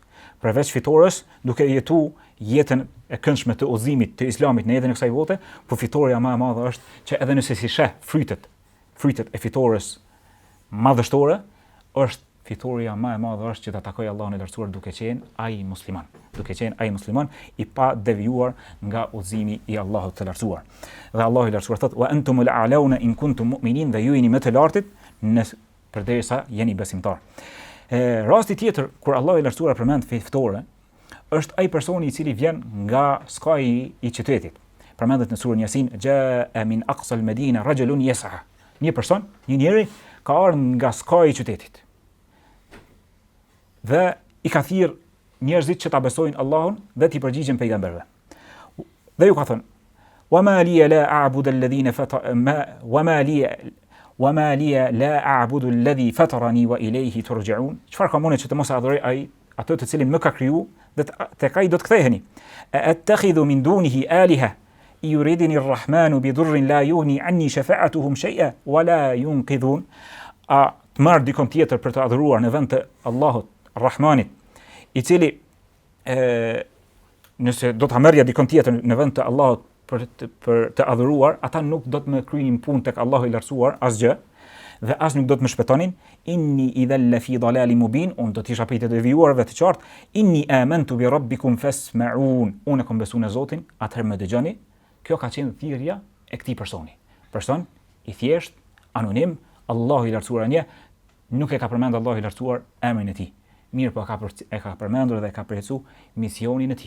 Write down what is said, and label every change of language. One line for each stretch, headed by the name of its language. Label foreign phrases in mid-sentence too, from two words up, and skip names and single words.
Albanian: Përveç fitores, duke jetu jetën e këndshme të udhëzimit të islamit në jetën e kësaj bote, por fitoria më e madhe është që edhe nëse si sheh frytet e fitores madhështore, është fitoria më e madhe është që ta takoj Allahun e lartësuar duke qenë ai musliman, i pa devijuar nga udhëzimi i Allahut të lartësuar. Dhe Allahu i lartësuar thotë:
Arabic: "وأنتم الأعلون إن كنتم مؤمنين",
Albanian: dhe ju jeni më të lartit përderisa jeni besimtar. Rasti tjetër kur Allahu i lartësuar përmend fitore është ai personi i cili vjen nga skaji i qytetit. Përmendet në surën Yasin:
Arabic: "جاء من أقصى المدينة رجل يسعى."
Albanian: Një person, një njeri ka ardhur nga skaji i qytetit. Dhe i ka thirr njerëzit që ta besojnë Allahun dhe t'i përgjigjen pejgamberëve. Dhe ju ka thënë:
Arabic: "وما لي لا أعبد الذين وما لي لا أعبد الذي فطرني وإليه ترجعون."
Albanian: Çfarë ka mundë që të mos adhuroj ai atë të cilin më ka kriju dhe tek ai do të ktheheni?
Arabic: "أأتخذ من دونه آلهة يردني الرحمن بضر لا يغني عني شفاعتهم شيئا ولا ينقذون."
Albanian: A të marr dikon tjetër për të adhuruar në vend të Allahut Rahmanit, i cili nëse do ta merrja dikon tjetër në vend të Allahut për të adhuruar, ata nuk do të më kryejnë punë tek Allahu i lartësuar asgjë, dhe as nuk do të më shpëtonin.
Arabic: "إني إذا لفي ضلال مبين",
Albanian: unë do të isha prej të devijuarve të qartë.
Arabic: "إني آمنت بربكم فاسمعون",
Albanian: unë kam besuar në Zotin, atëherë më dëgjoni. Kjo ka qenë thirrja e këtij personi. Person i thjesht, anonim, Allahu i lartësuar një, nuk e ka përmend Allahu i lartësuar emrin e tij. Mirë, po e ka përmendur dhe ka përjetësuar misionin e tij.